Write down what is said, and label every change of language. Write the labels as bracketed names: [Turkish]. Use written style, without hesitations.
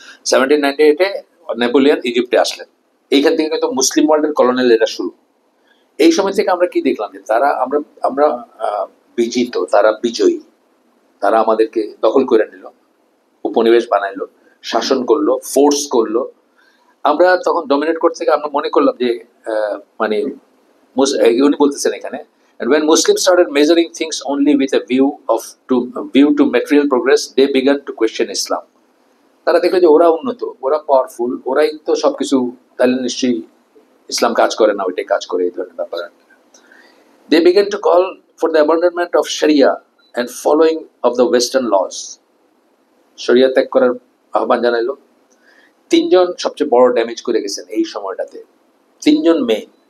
[Bangla] 1798-এ Napoleon ইজিপ্টে আসলেন, এইখান থেকে কিন্তু মুসলিম ওয়ার্ল্ডের কলোনিয়াল এরা শুরু। এই সময় থেকে আমরা কি দেখলাম যে তারা, আমরা আমরা বিজিত, তারা বিজয়ী, তারা আমাদেরকে দখল করে নিল, উপনিবেশ বানাইলো, শাসন করলো, ফোর্স করলো। আমরা তখন ডমিনেট করতে থেকে আমরা মনে করলাম যে মানে উনি বলতেছেন এখানে, [English] and when Muslims started measuring things only with a view to material progress, they began to question Islam. [Bangla] তারা দেখলো যে ওরা উন্নত, ওরা পাওয়ারফুল, ওরাই তো সবকিছু, তাহলে নিশ্চয়ই ইসলাম কাজ করে না, ওইটাই কাজ করে, এই ধরনের ব্যাপার। [English] They began to call for the abandonment of Sharia and following of the Western laws. [Bangla] শরিয়া ত্যাগ করার আহ্বান জানাইলো। তিনজন সবচেয়ে বড় ড্যামেজ করে গেছেন এই সময়টাতে, তিনজন মেয়ে।